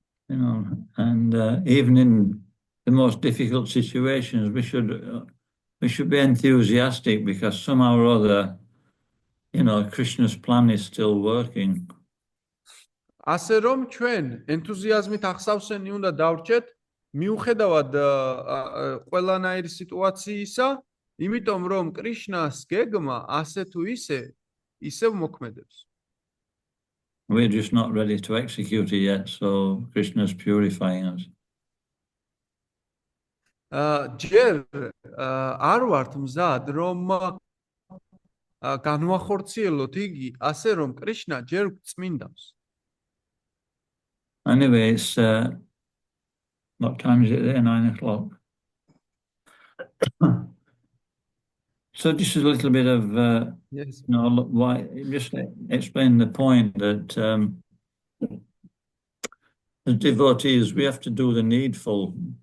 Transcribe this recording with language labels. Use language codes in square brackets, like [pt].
[en] And even in the most difficult situations, we should be enthusiastic because somehow or other, Krishna's plan is still working. [ka] ასე რომ ჩვენ ენთუზიაზმით ახსავსენი უნდა დავრჩეთ, მიუხედავად ყველანაირი სიტუაციისა, იმიტომ რომ კრიშნას გეგმა ასე თუ ისევ მოქმედებს. [en] We're just not ready to execute it yet, so Krishna's purifying us. [ka] ჯერ არ ვართ მზად რომ განვახორციელოთ იგი, ასე რომ კრიშნა ჯერ წმინდავს. [en] Anyway, it's what time is it there? 9 o'clock. So just a little bit of Yes. why just explain the point that as devotees we have to do the needful.